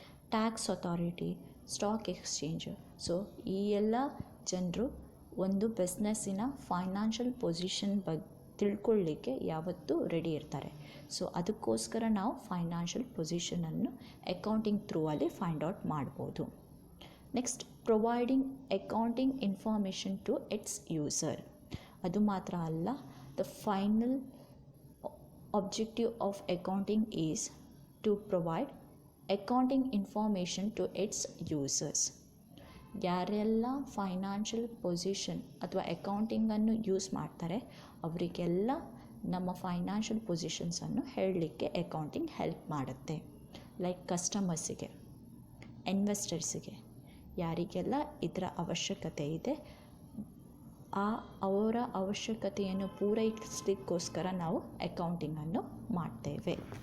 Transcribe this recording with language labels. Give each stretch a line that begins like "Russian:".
Kannada: Tax authority, stock exchange. So ಈ ಎಲ್ಲ ಜನರು ಒಂದು ಬಿಸ್ನೆಸ್ಸಿನ ಫೈನಾನ್ಷಿಯಲ್ ಪೊಸಿಷನ್ ತಿಳ್ಕೊಳ್ಳಿಕ್ಕೆ ಯಾವತ್ತೂ ರೆಡಿ ಇರ್ತಾರೆ. ಸೊ ಅದಕ್ಕೋಸ್ಕರ ನಾವು ಫೈನಾನ್ಷಿಯಲ್ ಪೊಸಿಷನನ್ನು ಅಕೌಂಟಿಂಗ್ ಥ್ರೂ ಅಲ್ಲಿ ಫೈಂಡ್ ಔಟ್ ಮಾಡ್ಬೋದು.
English: Next, providing accounting information to its user.
Kannada: ಅದು ಮಾತ್ರ ಅಲ್ಲ,
English: The final objective of accounting is to provide accounting information to its users.
Kannada: ಯಾರೆಲ್ಲ ಫೈನಾನ್ಷಿಯಲ್ ಪೊಸಿಷನ್ ಅಥವಾ ಅಕೌಂಟಿಂಗನ್ನು ಯೂಸ್ ಮಾಡ್ತಾರೆ ಅವರಿಗೆಲ್ಲ ನಮ್ಮ ಫೈನಾನ್ಷಿಯಲ್ ಪೊಸಿಷನ್ಸನ್ನು ಹೇಳಲಿಕ್ಕೆ ಅಕೌಂಟಿಂಗ್ ಹೆಲ್ಪ್ ಮಾಡುತ್ತೆ. ಲೈಕ್ ಕಸ್ಟಮರ್ಸಿಗೆ, ಇನ್ವೆಸ್ಟರ್ಸಿಗೆ, ಯಾರಿಗೆಲ್ಲ ಇದರ ಅವಶ್ಯಕತೆ ಇದೆ ಅವರ ಅವಶ್ಯಕತೆಯನ್ನು ಪೂರೈಸಲಿಕ್ಕೋಸ್ಕರ ನಾವು ಅಕೌಂಟಿಂಗನ್ನು ಮಾಡ್ತೇವೆ.